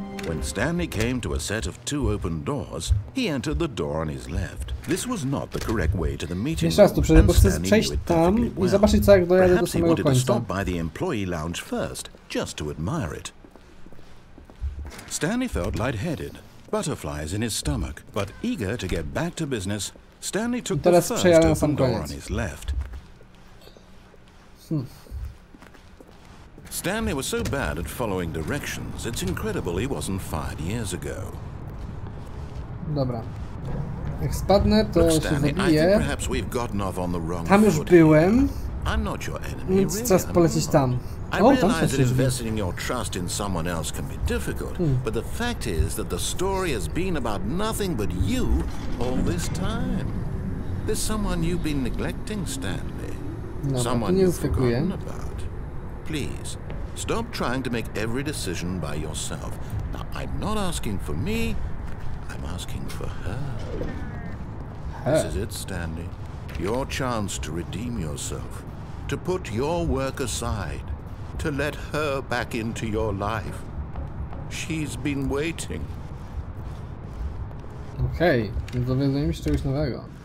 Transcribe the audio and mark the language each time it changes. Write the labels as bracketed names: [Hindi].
[English] When Stanley came to a set of two open doors, he entered the door on his left. This was not the correct way to the meeting [Polish] Jeszcze raz tu przejdę, bo chcę przejść [English] room, [Polish] tam i zobaczyć, co jak dojadę do samego [English] Perhaps he wanted to [Polish] końca. [English] stop by the employee lounge first, just to admire it. Stanley felt lightheaded, butterflies in his stomach, but eager to get back to business, Stanley took the first open door on his left. Stanley was so bad at following directions, it's incredible he wasn't fired years ago. [Polish] Dobra. Jak spadnę, to się zabiję. Tam Tam już byłem. Więc czas polecieć tam. O, tam są się drzwi. [English] Investing your trust in someone else can be difficult, but the fact is that the story has been about nothing but you all this time. There's someone you've been neglecting, Stanley. Someone you've forgotten about. Please, stop trying to make every decision by yourself. Now, I'm not asking for me, I'm asking for her. This is it, Stanley. Your chance to redeem yourself, to put your work aside, to let her back into your life. She's been waiting. [Polish] Okej, dowiadujemy się czegoś nowego.